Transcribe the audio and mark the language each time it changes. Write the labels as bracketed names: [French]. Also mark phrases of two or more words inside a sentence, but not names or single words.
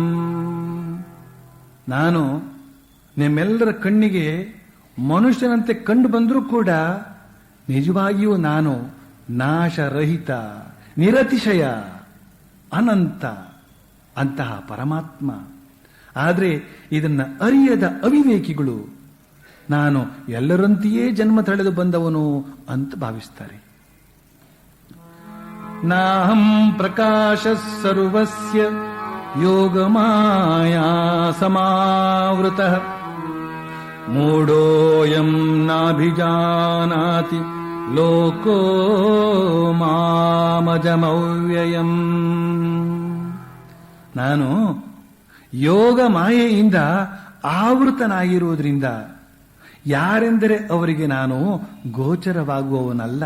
[Kannada] ನಾನು ನಿಮ್ಮೆಲ್ಲರ ಕಣ್ಣಿಗೆ ಮನುಷ್ಯನಂತೆ ಕಂಡು ಬಂದರೂ ಕೂಡ ನಿಜವಾಗಿಯೂ ನಾನು ನಾಶರಹಿತ, ನಿರತಿಶಯ, ಅನಂತ ಅಂತಹ ಪರಮಾತ್ಮ. ಆದರೆ ಇದನ್ನ ಅರಿಯದ ಅವಿವೇಕಿಗಳು ನಾನು ಎಲ್ಲರಂತೆಯೇ ಜನ್ಮ ತಳೆದು ಬಂದವನು ಅಂತ ಭಾವಿಸ್ತಾರೆ. [Sanskrit] ನಾಹಂ ಪ್ರಕಾಶಃ ಸರ್ವಸ್ಯ ಯೋಗಮಾಯಾ ಸಮಾವೃತಃ ಮೂಢೋಯಂ ನಾಭಿಜಾನಾತಿ ಲೋಕೋ ಮಾಮಜಮವ್ಯಯಂ. [Kannada] ನಾನು ಯೋಗ ಮಾಯೆಯಿಂದ ಆವೃತನಾಗಿರುವುದರಿಂದ ಯಾರೆಂದರೆ ಅವರಿಗೆ ನಾನು ಗೋಚರವಾಗುವವನಲ್ಲ.